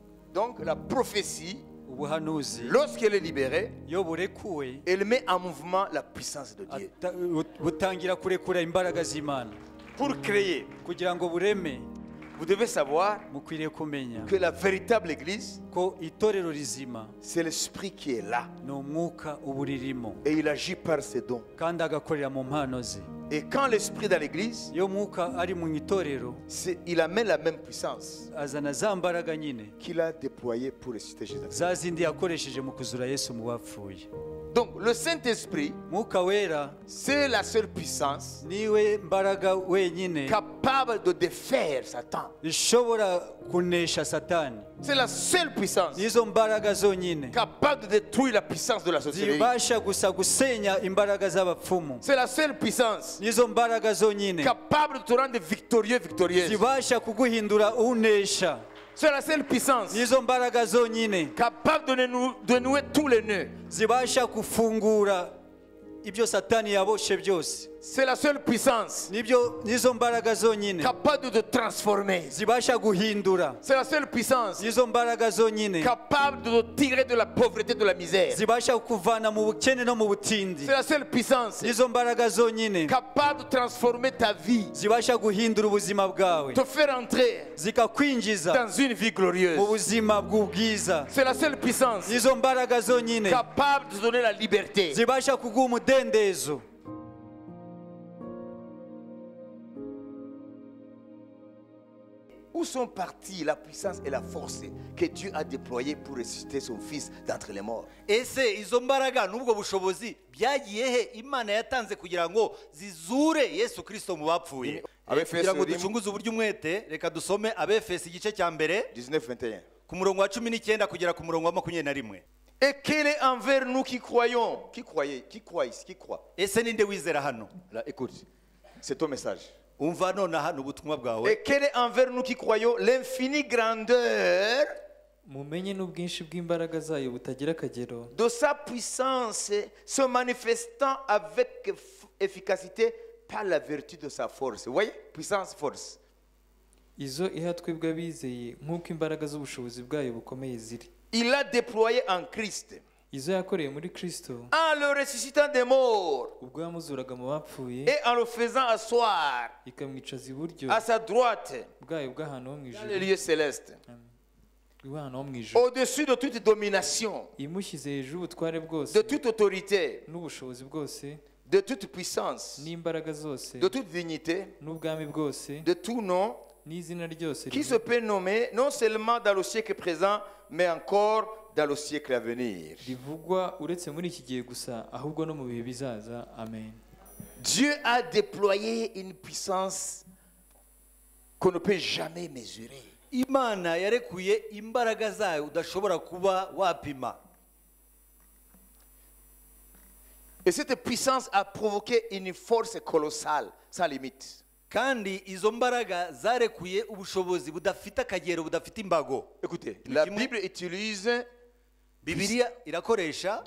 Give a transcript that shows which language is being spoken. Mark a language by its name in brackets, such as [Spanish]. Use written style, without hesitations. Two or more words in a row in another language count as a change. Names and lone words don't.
[French] Donc la prophétie, [Kinyarwanda] ubuhanuzi [French] lorsqu'elle est libérée, [Kinyarwanda] iyo burekuwe [French] elle met en mouvement la puissance de Dieu. [Kinyarwanda] butangira kurekura imbaraga z'Imana [French] Pour créer, [Kinyarwanda] kugira ngo bureme. [French] vous devez savoir [Kinyarwanda] mukwiriye kumenya [French] que la véritable église, [Kinyarwanda] ko itorero rizima [French] c'est l'esprit qui est là. [Kinyarwanda] ni umwuka uba uririmo [French] Et il agit par ses dons. [Kinyarwanda] kandi agakorera mu mpano ze. [French] Et quand l'esprit est dans l'église, [Kinyarwanda] iyo mwuka ari mu itorero [French] il amène la même puissance [Kinyarwanda] azana za mbaraga nyine [French] qu'il a déployée pour ressusciter Jésus. [Kinyarwanda] za zindi yakoresheje mu kuzura Yesu mu bapfuye. [French] Donc le Saint-Esprit, [Kinyarwanda] mwuka wera [French] c'est la seule puissance [Kinyarwanda] niwe mbaraga wenyine [French] capable de défaire Satan. [Kinyarwanda] ishobora kunesha satani. [French] C'est la seule puissance [Kinyarwanda] nizo mbaraga zonyine [French] capable de détruire la puissance de la sorcellerie. [Kinyarwanda] zibasha gusa gusenya imbaraga z'abapfumu. [French] C'est la seule puissance [Kinyarwanda] nizo mbaraga zonyine [French] capable de te rendre victorieux, victorieuse. [Kinyarwanda] zibasha kuguhindura unesha. [French] C'est la seule puissance [Kinyarwanda] nizo mbaraga zonyine [French] capable de nouer tous les nœuds. [Kinyarwanda] zibasha kufungura ibyo satani yaboshe byose. [French] C'est la seule puissance [Kinyarwanda] nizo mbaraga zonyine [French] capable de te transformer. [Kinyarwanda] zibasha guhindura. [French] C'est la seule puissance [Kinyarwanda] nizo mbaraga zonyine [French] capable de te tirer de la pauvreté, de la misère. [Kinyarwanda] zibasha kuvana mu bukene no mu butindi. [French] C'est la seule puissance [Kinyarwanda] nizo mbaraga zonyine [French] capable de transformer ta vie, [Kinyarwanda] zibasha guhindura ubuzima bwawe [French] te faire entrer [Kinyarwanda] zikakwinjiza [French] dans une vie glorieuse. [Kinyarwanda] mu buzima bw'ubwiza. [French] C'est la seule puissance [Kinyarwanda] nizo mbaraga zonyine [French] capable de te donner la liberté. [Kinyarwanda] zibasha kuguha umudendezo. [French] Où sont parties la puissance et la force que Dieu a déployées pour ressusciter son fils d'entre les morts? [Kinyarwanda] ese izo mbaraga n'ubwo bushobozi byagiye he Imana yatanze kugira ngo zizure Yesu Kristo mu bapfuye? Kugira ngo ducunguze uburyo umwete, reka dusome Abefesi igice cya mbere 19-21. ku murongo wa 19 kugera ku murongo wa 21. [French] Et quel est envers nous qui croyons? Qui croit ici? Qui croit? [Kinyarwanda] Ese ninde wizera hano? [French] Là, écoute, c'est ton message. [Kinyarwanda] Umva nonaha n'ubutumwa bwawe. [French] Et quel est envers nous qui croyons l'infinie grandeur [Kinyarwanda] mumenye n'ubwinshi bw'imbaraga zayo butagira akagero [French] de sa puissance se manifestant avec efficacité par la vertu de sa force. Vous voyez? Puissance, force. [Kinyarwanda] izo iha twebwe abizeye nk'uko imbaraga z'ubushobozi bwayo bukomeye ziri. [French] Il l'a déployé en Christ. [Kinyarwanda] izo yakoreye muri Kristo [French] En le ressuscitant des morts [Kinyarwanda] ubwo yamuzuraga mu bapfuye [French] et en le faisant asseoir [Kinyarwanda] ikamwicaza iburyo [French] à sa droite [Kinyarwanda] bwayo bw'ahantu ho mu [French] dans [Kinyarwanda] ijuru [French] les lieux célestes, [Kinyarwanda] bw'ahantu ho mu ijuru [French] au-dessus de toute domination, [Kinyarwanda] imushyize hejuru ubutware bwose [French] de toute autorité, [Kinyarwanda] n'ubushobozi bwose [French] de toute puissance, [Kinyarwanda] n'imbaraga zose [French] de toute dignité, [Kinyarwanda] n'ubwami bwose [French] de tout nom [Kinyarwanda] n'izina ryose [French] qui se peut nommer non seulement dans le siècle présent, mais encore dans le siècle à venir. [Kinyarwanda] rivugwa uretse muri iki gihe gusa ahubwo no mu bihe bizaza. Amen. [French] Dieu a déployé une puissance qu'on ne peut jamais mesurer. [Kinyarwanda] Imana yarekuye imbaraga zayo udashobora kuba wapima. [French] Et cette puissance a provoqué une force colossale, sans limite. [Kinyarwanda] Kandi izo mbaraga zarekuye ubushobozi budafite akagero budafite imbago. [French] Écoutez, la Bible utilise [Kinyarwanda] Bibiliya irakoresha